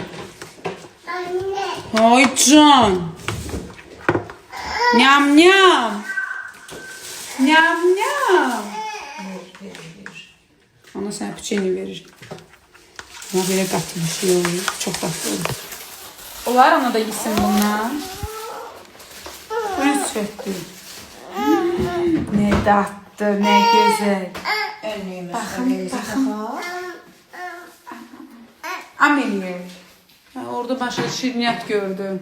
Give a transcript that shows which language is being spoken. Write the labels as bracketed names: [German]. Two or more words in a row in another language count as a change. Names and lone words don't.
[Azerbaijani] Ay can. Nyam nyam. Nyam nyam. Ona sənə piçeni verir. Ona belə qatı bir şey olur, çox qatı olur. Olar ona da yesin bundan. Buyur sürekli. [Turkish] Ne tatlı, ne güzel. Bakın. Amelie. Orada başka şirniyat gördüm.